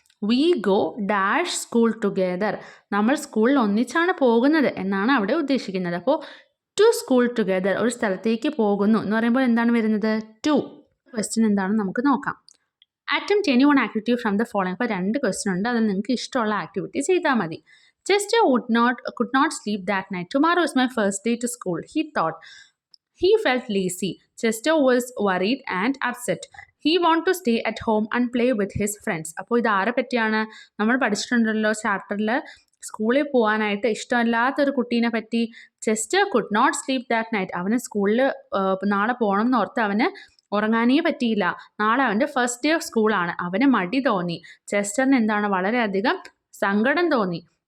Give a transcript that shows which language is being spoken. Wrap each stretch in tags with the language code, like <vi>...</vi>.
<en>We go dash school together.</en> <ml>നമ്മൾ സ്കൂളിൽ ഒന്നിച്ചാണ് പോകുന്നത് എന്നാണ് അവിടെ ഉദ്ദേശിക്കുന്നത്. അപ്പോൾ</ml> <en>to school together,</en> <ml>ഒരു സ്ഥലത്തേക്ക് പോകുന്നു എന്ന് പറയുമ്പോൾ എന്താണ് വരുന്നത്? ടു. ക്വസ്റ്റ്യൻ എന്താണെന്ന് നമുക്ക് നോക്കാം.</ml> <en>Attempt any one activity from the following.</en> <ml>അപ്പോൾ 2 ക്വസ്റ്റ്യൻ ഉണ്ട്, അതിൽ നിങ്ങൾക്ക് ഇഷ്ടമുള്ള ആക്ടിവിറ്റി ചെയ്താൽ മതി.</ml> <en>Chester could not sleep that night. Tomorrow is my first day to school, he thought. He felt lazy. Chester was worried and upset. He wanted to stay at home and play with his friends.</en> <ml>അപ്പോൾ ഇത് ആരെ പറ്റിയാണ്? നമ്മൾ പഠിച്ചിട്ടുണ്ടല്ലോ ചാപ്റ്ററിൽ സ്കൂളിൽ പോകാനായിട്ട് ഇഷ്ടമല്ലാത്തൊരു കുട്ടീനെ പറ്റി.</ml> <en>Chester could not sleep that night.</en> <ml>അവന് സ്കൂളിൽ നാളെ പോകണം എന്നോർത്ത് അവന് ഉറങ്ങാനേ പറ്റിയില്ല. നാളെ അവൻ്റെ ഫസ്റ്റ് ഡേ ഓഫ് സ്കൂളാണ്. അവന് മടി തോന്നി. ചെസ്റ്ററിന് എന്താണ് വളരെയധികം സങ്കടം തോന്നി.</ml>